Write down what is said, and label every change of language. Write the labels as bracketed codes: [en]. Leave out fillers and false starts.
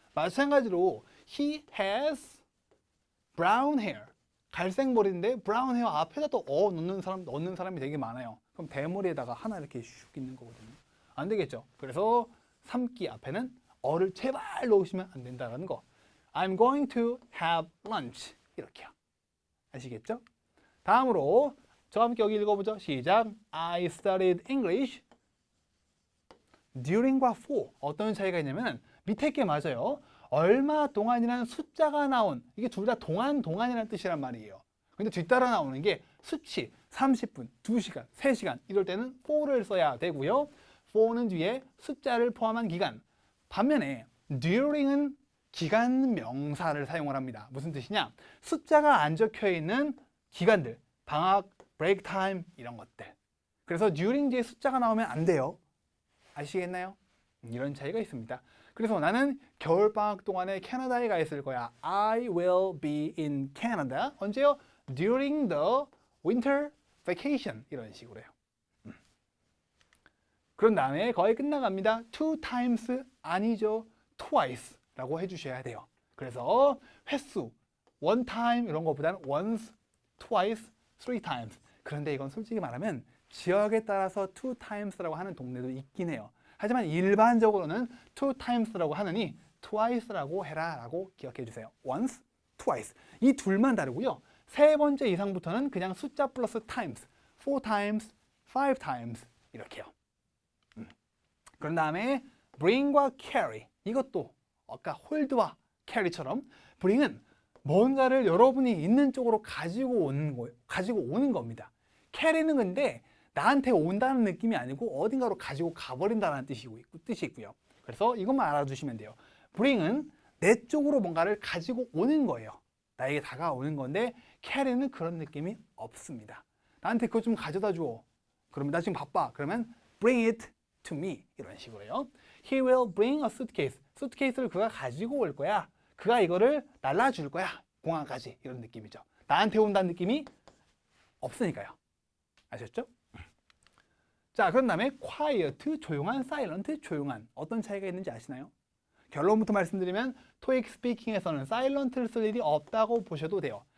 [ko] 마찬가지로 [en] he has brown hair [ko] 갈색 머리인데 brown hair 앞에다 또 넣는 사람이 되게 많아요. 그럼 대머리에다가 하나 이렇게 슉 있는 거거든요. 안 되겠죠. 그래서 삼기 앞에는 어를 제발 넣으시면 안 된다는 거. [en] I'm going to have lunch. [ko] 이렇게요. 아시겠죠? 다음으로 저와 함께 여기 읽어보죠. 시작. [en] I studied English during과 for. [ko] 어떤 차이가 있냐면 밑에 게 맞아요. 얼마 동안이라는 숫자가 나온, 이게 둘 다 동안이라는 뜻이란 말이에요. 근데 뒤따라 나오는 게 수치, 30분, 2시간, 3시간 이럴 때는 for를 써야 되고요. for는 뒤에 숫자를 포함한 기간. 반면에 during은 기간 명사를 사용을 합니다. 무슨 뜻이냐? 숫자가 안 적혀 있는 기간들, 방학, break time 이런 것들. 그래서 during 뒤에 숫자가 나오면 안 돼요. 아시겠나요? 이런 차이가 있습니다. 그래서 나는 겨울방학 동안에 캐나다에 가 있을 거야. [en] I will be in Canada. [ko] 언제요? [en] During the winter vacation. [ko] 이런 식으로 해요. 그런 다음에 거의 끝나갑니다. [en] Two times [ko] 아니죠. Twice 라고 해주셔야 돼요. 그래서 횟수, one time 이런 것보다는 once, twice, three times. 그런데 이건 솔직히 말하면 지역에 따라서 two times라고 하는 동네도 있긴 해요. 하지만 일반적으로는 two times라고 하느니 twice라고 해라 라고 기억해 주세요. once, twice. 이 둘만 다르고요. 세 번째 이상부터는 그냥 숫자 플러스 times, four times, five times 이렇게요. 그런 다음에 bring과 carry. 이것도 아까 hold와 carry처럼 bring은 뭔가를 여러분이 있는 쪽으로 가지고 오는 겁니다. carry는 근데 나한테 온다는 느낌이 아니고 어딘가로 가지고 가버린다는 뜻이 있고요. 그래서 이것만 알아두시면 돼요. bring은 내 쪽으로 뭔가를 가지고 오는 거예요. 나에게 다가오는 건데 carry는 그런 느낌이 없습니다. 나한테 그거 좀 가져다 줘. 그러면 나 지금 바빠. 그러면 [en] bring it to me. [ko] 이런 식으로요. [en] He will bring a suitcase. [ko] 수트케이스를 그가 가지고 올 거야. 그가 이거를 날라줄 거야. 공항까지. 이런 느낌이죠. 나한테 온다는 느낌이 없으니까요. 아셨죠? 자, 그런 다음에 quiet, 조용한, silent, 조용한. 어떤 차이가 있는지 아시나요? 결론부터 말씀드리면 토익 스피킹에서는 silent를 쓸 일이 없다고 보셔도 돼요.